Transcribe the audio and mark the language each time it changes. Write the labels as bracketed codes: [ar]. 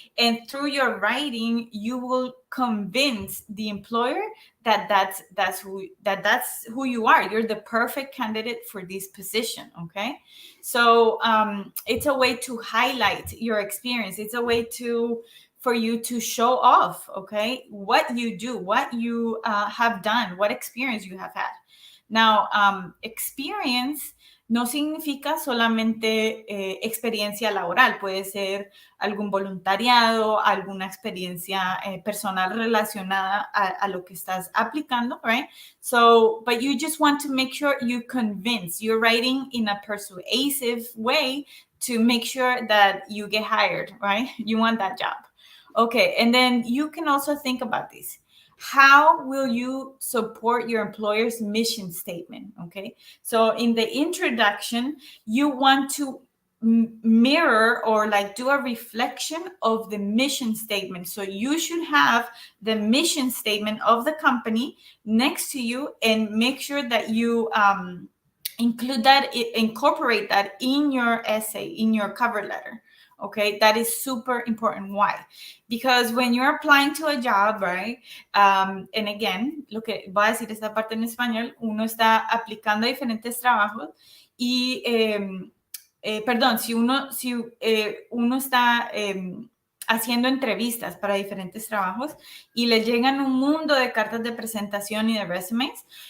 [en] And through your writing, you will convince the employer that that's who you are. You're the perfect candidate for this position, okay? So it's a way to highlight your experience. It's a way for you to show off, okay, what you do, what you have done, what experience you have had. [es] Now, experience no significa solamente experiencia laboral, puede ser algún voluntariado, alguna experiencia personal relacionada a lo que estás aplicando, right? [en] So, but you just want to make sure you convince, you're writing in a persuasive way to make sure that you get hired, right? You want that job. Okay, and then you can also think about this. How will you support your employer's mission statement? Okay, so in the introduction, you want to mirror or like do a reflection of the mission statement. So you should have the mission statement of the company next to you and make sure that you incorporate that in your essay, in your cover letter. Okay, that is super important. Why? Because when you're applying to a job, right? And again, [es] voy a decir esta parte en español, uno está aplicando a diferentes trabajos y, perdón, si uno está haciendo entrevistas para diferentes trabajos y le llegan un mundo de cartas de presentación y de resumes,